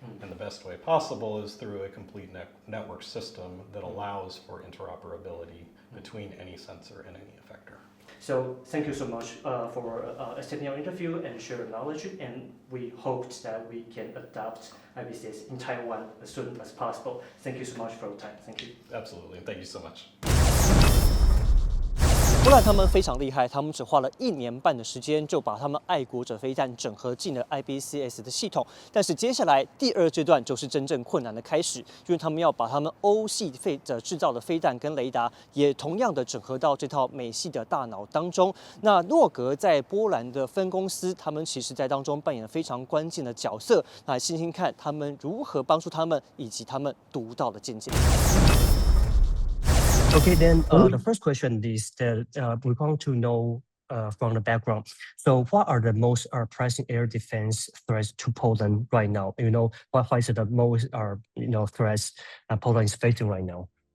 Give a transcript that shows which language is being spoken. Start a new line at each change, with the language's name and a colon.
English: And the best way possible is through a complete network system that allows for interoperability between any sensor and any effector. So thank you so much for accepting our interview and share your knowledge, and we hope that we can adopt IBCS in Taiwan as soon as possible. Thank you so much for your time. Thank you. Absolutely, thank you so much.
Chinese: 波兰他们非常厉害，他们只花了1年半的时间就把他们爱国者飞弹整合进了 IBCS 的系统。但是接下来第2阶段就是真正困难的开始，因为他们要把他们欧系制造的飞弹跟雷达也同样的整合到这套美系的大脑当中。那诺格在波兰的分公司，他们其实在当中扮演了非常关键的角色。那来听听看他们如何帮助他们，以及他们独到的见解。
English: Okay, then the first question is that we want to know from the background. So, what are the most pressing air defense threats to Poland right now? You know, what is the most threats Poland is facing right now?